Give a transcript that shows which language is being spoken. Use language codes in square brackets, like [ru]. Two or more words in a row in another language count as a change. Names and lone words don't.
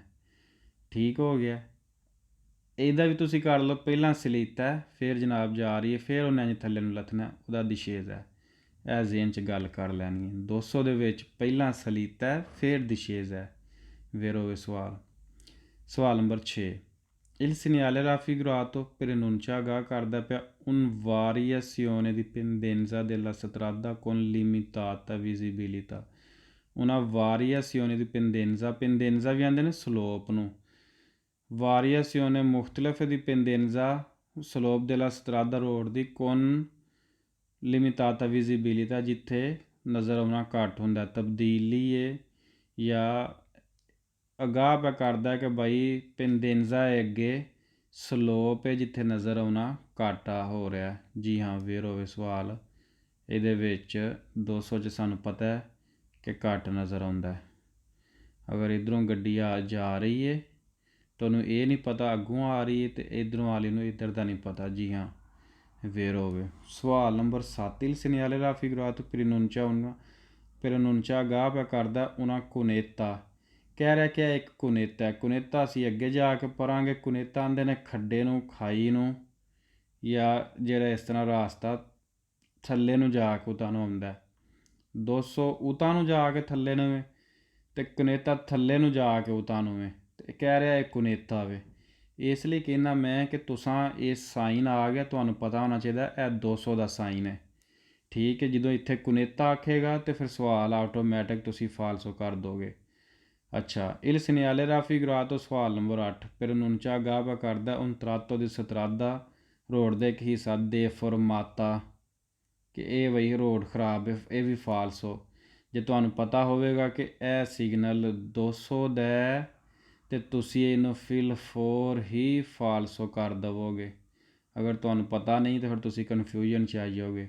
[pa] ਠੀਕ ਹੋ ਗਿਆ। ਇਹਦਾ ਵੀ ਤੁਸੀਂ ਕਰ ਲਓ, ਪਹਿਲਾਂ ਸਲੀਤਾ ਫਿਰ ਜਨਾਬ ਜਾ ਰਹੀ ਹੈ, ਫਿਰ ਉਹਨੇ ਇੰਝ ਥੱਲੇ ਨੂੰ ਲੱਥਣਾ, ਉਹਦਾ ਦਿਸ਼ੇਜ਼ ਹੈ। ਇਹ ਜ਼ੇਨ 'ਚ ਗੱਲ ਕਰ ਲੈਣੀ ਹੈ। 200 ਦੇ ਵਿੱਚ ਪਹਿਲਾਂ ਸਲੀਤਾ ਫਿਰ ਦਿਸ਼ੇਜ਼ ਹੈ। ਵੇਰੋਵੇ ਸਵਾਲ ਨੰਬਰ 6। [it] Il segnale raffigurato preannunciava [pa] ਕਰਦਾ ਪਿਆ [it] un variazione di pendenza della strada con limitata visibilità। [pa] ਉਹਨਾਂ [it] variazione di pendenza [pa] ਵੀ ਆਉਂਦੇ ਨੇ ਸਲੋਪ ਨੂੰ। variazione ਮੁਖਤਲਿਫ ਦੀ pendenza ਸਲੋਪ [it] della strada [pa] ਰੋਡ ਦੀ [it] con limitata visibilità [pa] ਜਿੱਥੇ ਨਜ਼ਰ ਆਉਣਾ ਘੱਟ ਹੁੰਦਾ, ਤਬਦੀਲੀ ਹੈ ਜਾਂ ਅਗਾਹ ਪਿਆ ਕਰਦਾ ਕਿ ਬਾਈ pendenza ਹੈ ਅੱਗੇ, ਸਲੋਪ ਹੈ ਜਿੱਥੇ ਨਜ਼ਰ ਆਉਣਾ ਘੱਟ ਹੋ ਰਿਹਾ। ਜੀ ਹਾਂ, ਫੇਰ ਹੋਵੇ ਸਵਾਲ। ਇਹਦੇ ਵਿੱਚ 200 'ਚ ਸਾਨੂੰ ਪਤਾ ਹੈ ਕਿ ਘੱਟ ਨਜ਼ਰ ਆਉਂਦਾ। ਅਗਰ ਇੱਧਰੋਂ ਗੱਡੀ ਜਾ ਰਹੀ ਹੈ, ਤੁਹਾਨੂੰ ਇਹ ਨਹੀਂ ਪਤਾ ਅੱਗੋਂ ਆ ਰਹੀ ਹੈ ਅਤੇ ਇੱਧਰੋਂ ਵਾਲੀ ਨੂੰ ਇੱਧਰ ਦਾ ਨਹੀਂ ਪਤਾ। ਜੀ ਹਾਂ, ਫੇਰ ਹੋਵੇ ਸਵਾਲ ਨੰਬਰ 7। [it] Il segnale raffigurato preannuncia [pa] ਅਗਾਹ ਪਿਆ ਕਰਦਾ [it] una cunetta। [pa] ਕਹਿ ਰਿਹਾ ਕਿ ਇੱਕ ਕੁਨੇਤਾ। ਕੁਨੇਤਾ ਅਸੀਂ ਅੱਗੇ ਜਾ ਕੇ ਪੜਾਂਗੇ। ਕੁਨੇਤਾ ਆਉਂਦੇ ਨੇ ਖੱਡੇ ਨੂੰ, ਖਾਈ ਨੂੰ, ਜਾਂ ਜਿਹੜਾ ਇਸ ਤਰ੍ਹਾਂ ਰਾਸਤਾ ਥੱਲੇ ਨੂੰ ਜਾ ਕੇ ਉਤਾਂ ਨੂੰ ਆਉਂਦਾ। 200 ਉਤਾਂ ਨੂੰ ਜਾ ਕੇ ਥੱਲੇ ਨੂੰ ਵੇ ਅਤੇ ਕੁਨੇਤਾ ਥੱਲੇ ਨੂੰ ਜਾ ਕੇ ਉਤਾਂ ਨੂੰ ਵੇ, ਅਤੇ ਕਹਿ ਰਿਹਾ ਇਹ ਕੁਨੇਤਾ ਵੇ। ਇਸ ਲਈ ਕਹਿੰਦਾ ਮੈਂ ਕਿ ਤੁਸਾਂ ਇਹ ਸਾਈਨ ਆ ਗਿਆ, ਤੁਹਾਨੂੰ ਪਤਾ ਹੋਣਾ ਚਾਹੀਦਾ ਇਹ 200 ਦਾ ਸਾਈਨ ਹੈ। ਠੀਕ ਹੈ, ਜਦੋਂ ਇੱਥੇ ਕੁਨੇਤਾ ਆਖੇਗਾ ਤਾਂ ਫਿਰ ਸਵਾਲ ਆਟੋਮੈਟਿਕ ਤੁਸੀਂ ਫਾਲਸੋ ਕਰ ਦੋਗੇ। ਅੱਛਾ, [it] il segnale raffigurato [pa] ਸਵਾਲ ਨੰਬਰ 8 preannuncia ਅਗਾਹ ਪਿਆ ਕਰਦਾ [it] un tratto di strada [pa] ਰੋਡ ਦਾ ਇੱਕ ਹਿੱਸਾ deformata ਕਿ ਇਹ ਬਈ ਰੋਡ ਖਰਾਬ ਹੈ, ਇਹ ਵੀ ਫਾਲਸੋ। ਜੇ ਤੁਹਾਨੂੰ ਪਤਾ ਹੋਵੇਗਾ ਕਿ ਇਹ ਸਿਗਨਲ 200 ਦਾ ਅਤੇ ਤੁਸੀਂ ਇਹਨੂੰ ਫਿਲ 4 ਹੀ ਫਾਲਸੋ ਕਰ ਦੇਵੋਗੇ। ਅਗਰ ਤੁਹਾਨੂੰ ਪਤਾ ਨਹੀਂ ਤਾਂ ਫਿਰ ਤੁਸੀਂ ਕਨਫਿਊਜ਼ਨ 'ਚ ਆ ਜਾਓਗੇ।